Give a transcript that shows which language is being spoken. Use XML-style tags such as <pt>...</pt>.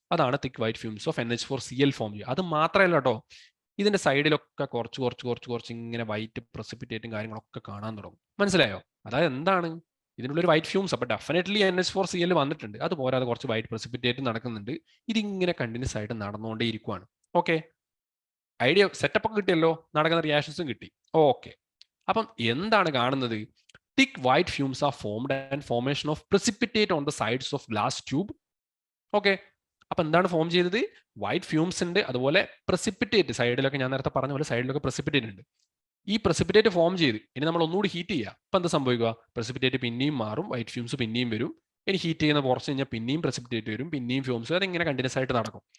<ml>അതാണ് തിക്ക് white fumes of NH4Cl form ചെയ്യുക. അത് മാത്രമല്ല കേട്ടോ, ഇതിന്റെ സൈഡിലൊക്കെ കുറച്ച് ഇങ്ങനെ വൈറ്റ് പ്രസിപ്പിറ്റേറ്റും കാര്യങ്ങളൊക്കെ കാണാൻ തുടങ്ങും. മനസ്സിലായോ? അതായത് എന്താണ് ഇതിനുള്ള ഒരു വൈറ്റ് ഫ്യൂംസ്? അപ്പൊ ഡെഫിനറ്റ്ലി NH4Cl വന്നിട്ടുണ്ട്. അതുപോലെ കുറച്ച് വൈറ്റ് പ്രസിപ്പിറ്റേറ്റ് നടക്കുന്നുണ്ട്. ഇതിങ്ങനെ കണ്ടിന്യൂസ് ആയിട്ട് നടന്നുകൊണ്ടേ ഇരിക്കുവാണ്. ഓക്കെ, ഐഡിയ സെറ്റപ്പ് ഒക്കെ കിട്ടിയല്ലോ, നടക്കുന്ന റിയാക്ഷൻസും കിട്ടി. ഓക്കെ, അപ്പം എന്താണ് കാണുന്നത്?</ml> <en>thick white fumes are formed and formation of precipitate on the sides of glass tube.</en> <ml>Okay, അപ്പൊ എന്താണ് ഫോം ചെയ്തത്? വൈറ്റ് ഫ്യൂംസ് ഉണ്ട്, അതുപോലെ പ്രസിപ്പിറ്റേറ്റ് സൈഡിലൊക്കെ, ഞാൻ നേരത്തെ പറഞ്ഞ പോലെ സൈഡിലൊക്കെ പ്രസിപ്പിറ്റേറ്റ് ഉണ്ട്. ഈ പ്രസിപ്പിറ്റേറ്റ് ഫോം ചെയ്ത് ഇനി നമ്മൾ ഒന്നുകൂടി ഹീറ്റ് ചെയ്യുക. അപ്പൊ എന്താ സംഭവിക്കുക? പ്രസിപ്പിറ്റേറ്റ് പിന്നെയും മാറും, വൈറ്റ് ഫ്യൂംസ് പിന്നെയും വരും. ഇനി ഹീറ്റ് ചെയ്യുന്ന കുറച്ച് കഴിഞ്ഞാൽ പിന്നെയും പ്രസിപ്പിറ്റേറ്റ് വരും, പിന്നെയും ഫ്യൂംസ്, അതിങ്ങനെ കണ്ടിന്യൂസ് ആയിട്ട് നടക്കും.</ml>